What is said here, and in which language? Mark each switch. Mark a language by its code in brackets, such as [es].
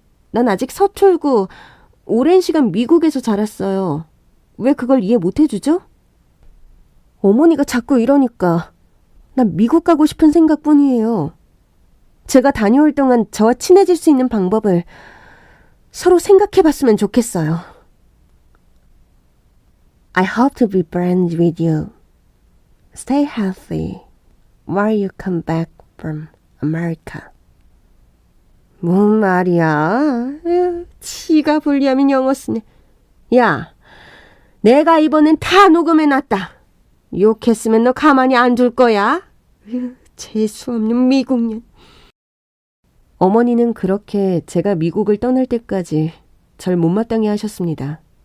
[ko] 난 아직 서툴고 오랜 시간 미국에서 자랐어요. 왜 그걸 이해 못 해주죠? 어머니가 자꾸 이러니까 난 미국 가고 싶은 생각뿐이에요. 제가 다녀올 동안 저와 친해질 수 있는 방법을 서로 생각해봤으면 좋겠어요. [en] I hope to be friends with you. Stay healthy while you come back from America. [ko] 뭔 말이야? 에휴, 지가 불리하면 영어 쓰네. 야, 내가 이번엔 다 녹음해놨다. 욕했으면 너 가만히 안 둘 거야. 에휴, 재수없는 미국년. 어머니는 그렇게 제가 미국을 떠날 때까지 절 못마땅해 하셨습니다.